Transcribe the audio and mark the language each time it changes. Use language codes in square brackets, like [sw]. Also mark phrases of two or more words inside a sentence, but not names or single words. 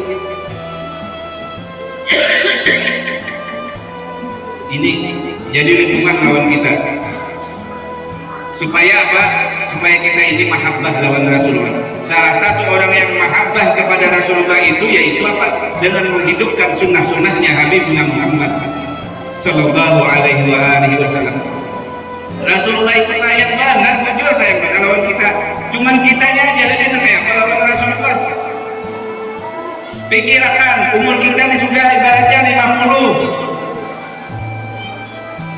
[id] Ini jadi lingkungan lawan kita. Supaya apa? Supaya kita ini mahabbah lawan Rasulullah. Salah satu orang yang mahabbah kepada Rasulullah itu yaitu apa? Dengan menghidupkan sunnah-sunnahnya Habibuna Muhammad [ar] Sallallahu Alaihi Wasallam. [id] Rasulullah itu sayang banget, jujur sayang banget lawan kita. Cuman kitanya jadinya kayak apa lawan Rasulullah? Pikirkan umur kita ini sudah ibaratnya 50.